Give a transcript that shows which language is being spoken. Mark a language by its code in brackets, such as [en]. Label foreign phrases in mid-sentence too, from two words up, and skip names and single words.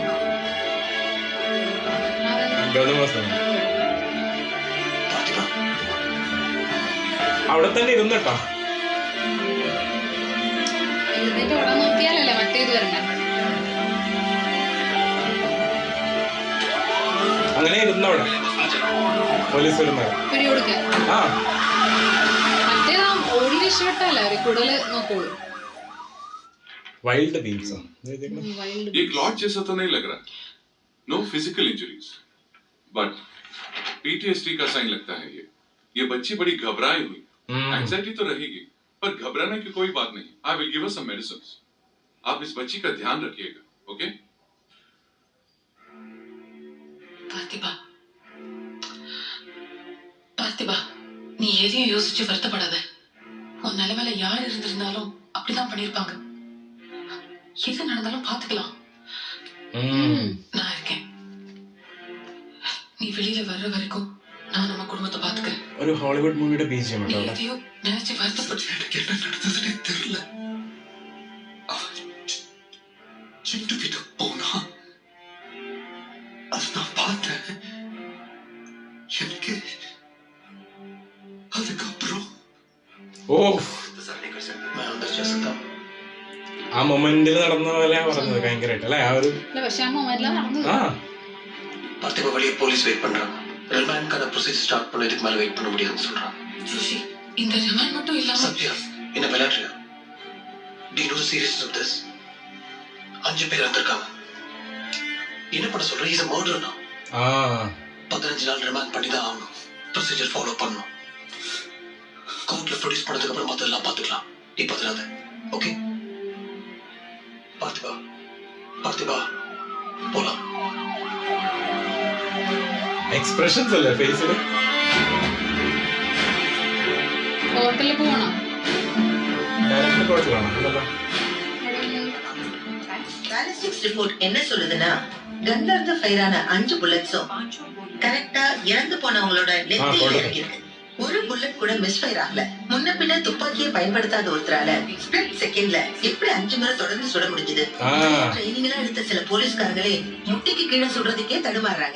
[ml] അവിടെ തന്നെ ഇരുന്നട്ടോ. അങ്ങനെ ഇരുന്നവിടെ പോലീസ് വരുന്നത്. [en] wild beams [hi] ये क्लॉट जैसा तो नहीं लग रहा. [en] no physical injuries but PTSD [hi] का साइन लगता है. ये बच्ची बड़ी घबराई हुई. एंजाइटी तो रहेगी पर घबराने की कोई बात नहीं. [en] I will give her some medicines. [hi] आप इस बच्ची का ध्यान रखिएगा. ओके? [ta] பார்த்திபா, நீ எதையும் யோசிச்சு வருத்தப்படாத. உன் நிலைமையில யார் இருந்திருந்தாலும் அப்படிதான் பண்ணிருப்பாங்க. எது நடந்தாலும் பாத்துக்கலாம். நான் இருக்கேன். நீ வெளியில வர்ற வரைக்கும் நான் நம்ம குடும்பத்தை பாத்துக்கிறேன். ஒரு ஹாலிவுட் [en] movie BGM [ta] நீ எதையும் நினைச்சு வருத்தப்பட்டு எனக்கு என்ன நடந்ததுன்னே தெரியல. சிண்டு கிட்ட போனா அது நான் பார்த்தேன். எனக்கு [ml] ആ മൊമെന്റിൽ നടന്ന പോലെ പറഞ്ഞത് ഭയങ്കരമായിട്ട് അല്ലെ. ആ ഒരു [ta] பார்த்திபா வெளியே போலீஸ் வெயிட் பண்றாங்க. ரிமாண்ட்கான [en] procedure start [ta] பண்ணதுக்கு மேல வெயிட் பண்ண முடியாதுன்னு சொல்றாங்க. ஜோஷி, இந்த ரிமாண்ட் மட்டும் இல்லாம சத்யா என்ன விளையாடுறியா? [en] Do you know the seriousness of this? [ta] 5 பேர் வந்திருக்காங்க. என்ன பண்ண சொல்ற? [en] is a murder now. [ta] 15 நாள் ரிமாண்ட் பண்ணி தான் ஆகணும். [en] procedure follow [ta] பண்ணணும். கோர்ட்ல ப்ரொடியூஸ் பண்ணதுக்கு அப்புறம் மத்ததெல்லாம் பாத்துக்கலாம். நீ பதறாத. ஓகே? பார்த்திபா போலாம். [ml] എക്സ്പ്രഷൻസ് അല്ലേ ഫേസിൽ. ഹോട്ടലിൽ പോകണം. ഡയറക്റ്റ് ഹോട്ടലാണോ? അല്ലല്ലോ. [en] ballistics report [ta] என்ன சொல்லுதுன்னா கன்ல இருந்து ஃபயர் ஆன 5 புல்லட்ஸும் கரெக்ட்டா இறந்து போனவங்களோட நெத்தியில இருக்கு. ஒரு புல்லட் கூட [en] miss fire [ta] ஆகல. முன்ன பின்ன துப்பாக்கியை பயன்படுத்தாத ஒருத்தரால [en] split second [ta] எப்படி 5 முறை தொடர்ந்து சுட முடிஞ்சது? ட்ரைனிங் எல்லாம் எடுத்த சில போலீஸ்காரங்களே முட்டிக்கு கீழே சுடுறதுக்கே தடுமாறுறாங்க.